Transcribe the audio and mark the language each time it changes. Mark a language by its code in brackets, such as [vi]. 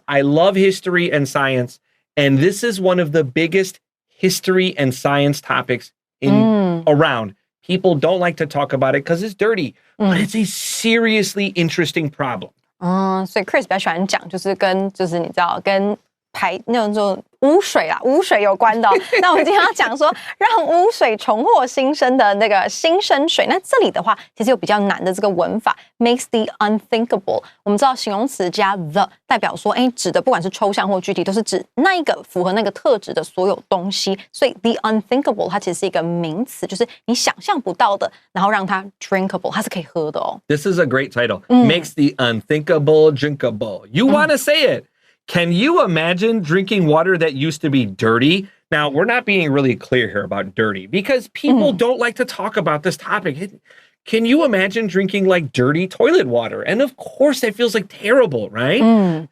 [en] I love history and science. And this is one of the biggest history and science topics around. People don't like to talk about it because it's dirty. But it's a seriously interesting problem. [zh] 所以 Chris 比较喜欢讲就是你知道跟那种污水有关的那我们今天要讲说让污水重获新生的那个新生水。那这里的话其实有比较难的这个文法 [en] makes the unthinkable。 [zh] 我们知道形容词加 the 代表说指的不管是抽象或具体都是指那一个符合那个特质的所有东西。所以 [en] the unthinkable [zh] 它其实是一个名词，就是你想象不到的，然后让它 [en] drinkable， [zh] 它是可以喝的哦。 [en] This is a great title. Makes the unthinkable drinkable. You want to say it. Can you imagine drinking water that used to be dirty? Now, we're not being really clear here about dirty because people don't like to talk about this topic. Can you imagine drinking like dirty toilet water? And of course, that feels like terrible, right?